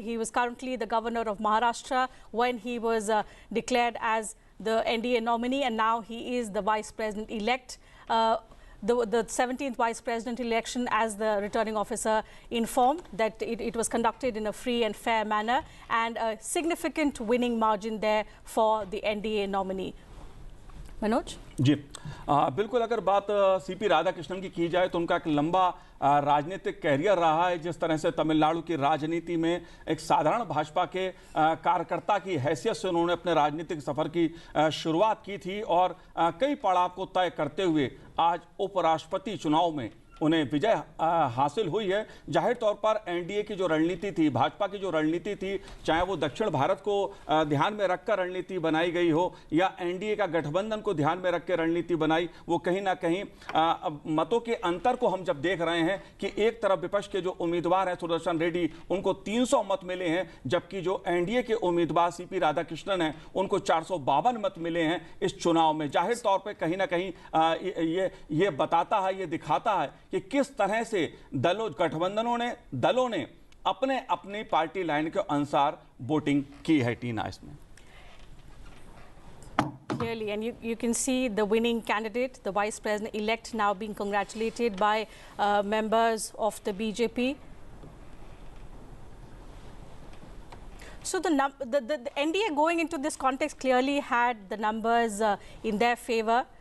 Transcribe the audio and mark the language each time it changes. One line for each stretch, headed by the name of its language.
English: He was currently the governor of Maharashtra when he was declared as the NDA nominee, and now he is the vice president elect. The 17th Vice President election, as the returning officer informed, that it was conducted in a free and fair manner, and a significant winning margin there for the NDA nominee.
Hindi: Manoj ji बिल्कुल, अगर बात CP Radhakrishnan की जाए तो उनका एक लंबा राजनीतिक कैरियर रहा है। जिस तरह से तमिलनाडु की राजनीति में एक साधारण भाजपा के कार्यकर्ता की हैसियत से उन्होंने अपने राजनीतिक सफर की शुरुआत की थी और कई पड़ाव को तय करते हुए आज उपराष्ट्रपति चुनाव में उन्हें विजय हासिल हुई है। जाहिर तौर पर एनडीए की जो रणनीति थी, भाजपा की जो रणनीति थी, चाहे वो दक्षिण भारत को ध्यान में रखकर रणनीति बनाई गई हो या एनडीए का गठबंधन को ध्यान में रख के रणनीति बनाई, वो कहीं ना कहीं मतों के अंतर को हम जब देख रहे हैं कि एक तरफ विपक्ष के जो उम्मीदवार हैं सुदर्शन रेड्डी, उनको 300 मत मिले हैं, जबकि जो एनडीए के उम्मीदवार सीपी राधाकृष्णन हैं उनको 452 मत मिले हैं इस चुनाव में। जाहिर तौर पर कहीं ना कहीं ये बताता है, ये दिखाता है कि किस तरह से दलों ने अपने अपनी पार्टी लाइन के अनुसार वोटिंग की है। टीना, इसमें
English: clearly, and you can see the winning candidate, the vice president elect, now being congratulated by members of the BJP. So the NDA going into this context clearly had the numbers in their favor.